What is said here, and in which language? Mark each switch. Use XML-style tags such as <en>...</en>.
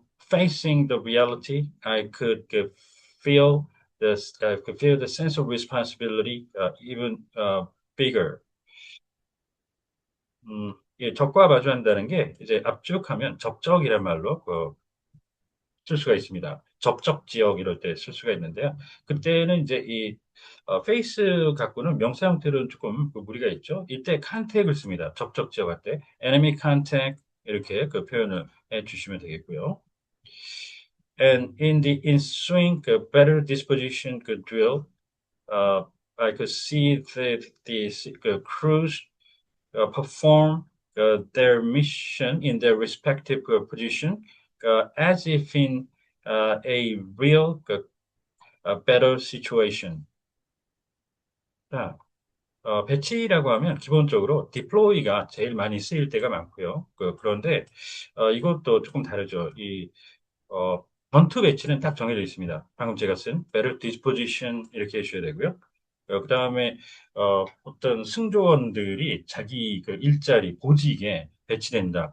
<en>Facing the reality, I feel could feel the sense of responsibility even bigger.</en> <ko>예, 적과 마주한다는 게 이제 압축하면 접적이란 말로 쓸 수가 있습니다. 접적 지역 이럴 때 쓸 수가 있는데요. 그때는 이제 페이스 갖고는 명사 형태로는 조금 무리가 있죠. 이때 컨택을 씁니다. 접적 지역 할 때 enemy contact 이렇게 그 표현을 해 주시면 되겠고요.</ko> <en>And in the ensuing better disposition drill, uh, I could see that the crews perform their mission in their respective position as if in a real battle situation.</en> <ko>자, 배치라고 하면 기본적으로 deploy가 제일 많이 쓰일 때가 많고요. 그런데 이것도 조금 다르죠. 전투 배치는 딱 정해져 있습니다. 방금 제가 쓴 battle disposition 이렇게 해주셔야 되고요. 그다음에 어떤 승조원들이 자기 그 일자리, 보직에 배치된다.</ko>